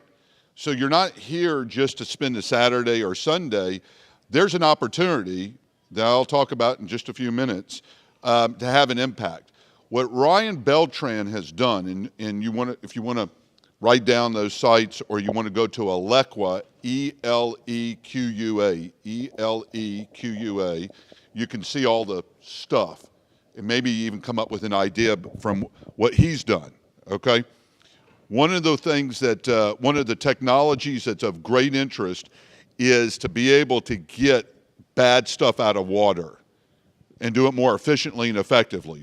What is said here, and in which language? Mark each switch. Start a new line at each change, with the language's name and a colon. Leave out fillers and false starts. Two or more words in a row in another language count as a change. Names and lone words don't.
English: So you're not here just to spend a Saturday or Sunday. There's an opportunity that I'll talk about in just a few minutes to have an impact. What Ryan Beltran has done, and you want to, if you want to write down those sites, or you want to go to Elecqua, E-L-E-Q-U-A, E-L-E-Q-U-A, you can see all the stuff and maybe even come up with an idea from what he's done, okay? One of the things that, one of the technologies that's of great interest is to be able to get bad stuff out of water and do it more efficiently and effectively.